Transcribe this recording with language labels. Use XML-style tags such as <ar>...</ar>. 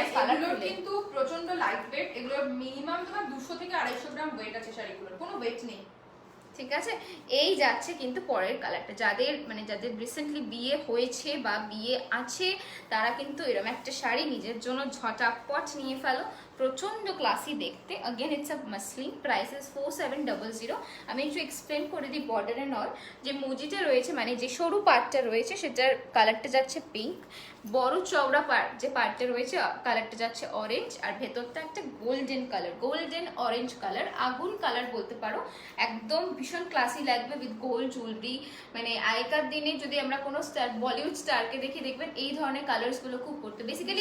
<bn>এগুলোর কিন্তু প্রচন্ড লাইট ওয়েট, এগুলোর মিনিমাম তোমার 200 থেকে 250 গ্রাম ওয়েট আছে শাড়িগুলোর, কোনো ওয়েট নেই, ঠিক আছে। এই যাচ্ছে কিন্তু পরের কালারটা, যাদের রিসেন্টলি বিয়ে হয়েছে বা বিয়ে আছে তারা কিন্তু এরকম একটা শাড়ি নিজের জন্য ঝটাপট নিয়ে ফেলো, প্রচন্ড ক্লাসি দেখতে।</bn> <en>Again it's a muslin, price is 4700।</en> <bn>আমি একটু এক্সপ্লেন করে দিই বর্ডার এন্ড অল। যে মুজিটা রয়েছে মানে যে সরু পার্টটা রয়েছে সেটার কালারটা যাচ্ছে পিঙ্ক, বড় চওড়া পার্ট যে পার্টটা রয়েছে কালারটা যাচ্ছে অরেঞ্জ, আর ভেতরটা একটা golden colour, golden orange colour, আগুন কালার বলতে পারো। একদম ভীষণ ক্লাসি লাগবে উইথ গোল্ড জুয়েলারি। মানে আগেকার দিনে যদি আমরা কোনো স্টার, বলিউড স্টারকে দেখে দেখবেন এই ধরনের কালার্স গুলো খুব পড়তো, বেসিক্যালি</bn>